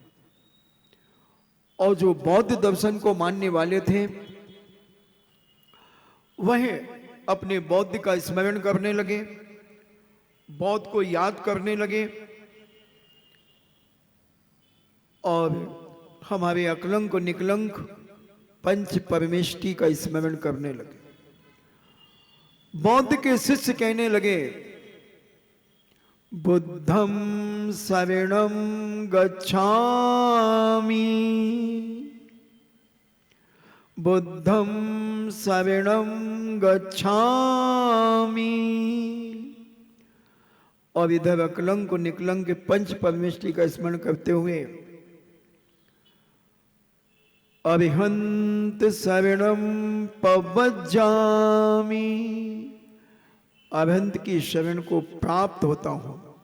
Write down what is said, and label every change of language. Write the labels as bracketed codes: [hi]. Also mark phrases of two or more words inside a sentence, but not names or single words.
[hi] और जो बौद्ध दर्शन को मानने वाले थे वह अपने बौद्ध का स्मरण करने लगे, बौद्ध को याद करने लगे। और हमारे अकलंक निकलंक पंच परमेष्टि का स्मरण करने लगे। बौद्ध के शिष्य कहने लगे, [pi] बुद्धं शरणं गच्छामि, बुद्धं शरणं गच्छामि। [hi] और इधर अकलंक निकलंक पंच परमेष्टि का स्मरण करते हुए [pi] अरिहंत शरणं पवज्जामि, [hi] अरिहंत की शरण को प्राप्त होता हूं।